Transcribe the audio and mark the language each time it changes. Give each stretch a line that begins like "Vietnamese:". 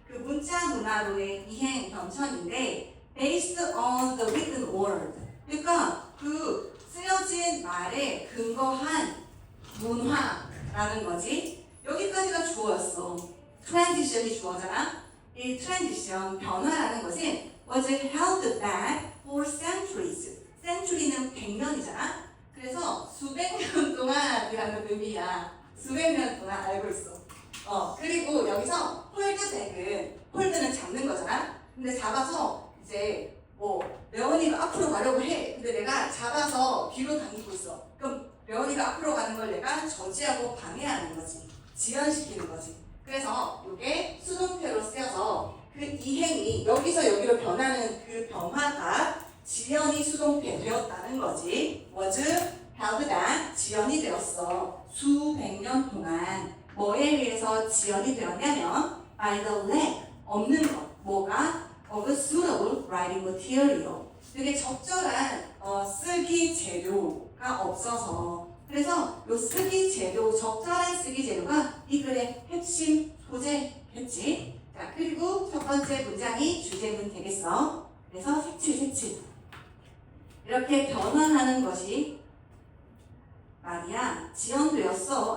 Korean: 그 문자 문화로의 이행 변천인데
English: based on the written word.
Korean: 그러니까 그 쓰여진 말에 근거한 문화라는 거지. 여기까지가 주어였어. transition이 주어잖아. 이 transition, 변화라는 것은
English: was held back for centuries.
Korean: century는 100년이잖아. 그래서 수백 년 동안이라는 의미야. 수백 년 동안 알고 있어. 그리고 여기서 홀드백은, 홀드는 잡는 거잖아. 근데 잡아서 이제 레원이가 앞으로 가려고 해. 근데 내가 잡아서 뒤로 당기고 있어. 그럼 레원이가 앞으로 가는 걸 내가 저지하고 방해하는 거지. 지연시키는 거지. 그래서 이게 수동태로 쓰여서 그 이행이 여기서 여기로 변하는 그 변화가 지연이 수동태 되었다는 거지.
English: was held back, 지연이 되었어.
Korean: 수백 년 동안. 뭐에 의해서 지연이 되었냐면
English: by the lack,
Korean: 없는 것. 뭐가?
English: of a suitable writing material.
Korean: 되게 적절한 쓰기 재료가 없어서 그래서 요 쓰기 재료, 적절한 쓰기 재료가 이 글의 핵심 소재겠지. 자, 그리고 첫 번째 문장이 주제문 되겠어. 그래서 색칠. 이렇게 변화하는 것이 말이야 지연되었어.